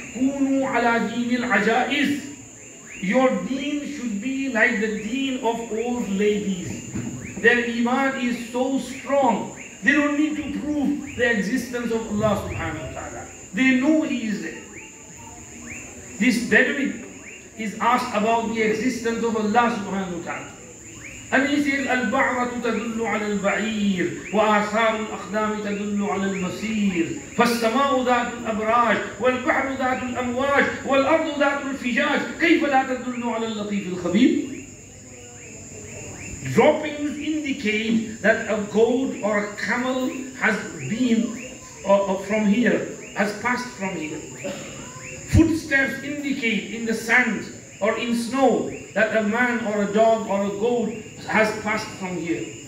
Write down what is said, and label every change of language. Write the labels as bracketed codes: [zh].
[ar] Kunu ala deenil ajaiz. [en] Your deen should be like the deen of old ladies. Their iman is so strong, they don't need to prove the existence of Allah subhanahu wa ta'ala. They know He is there. This Bedouin is asked about the existence of Allah subhanahu wa ta'ala. And he says, [ar] البعرة تدل على البعير وآثار الأقدام تدل على المسير فالسماء ذات الأبراج والبحر ذات الأمواج والأرض ذات الفجاج كيف لا تدل على اللطيف الخبير. [en] Droppings indicate that a goat or a camel has been from here, has passed from here. Footsteps indicate in the sand or in snow that a man or a dog or a goat has passed from here.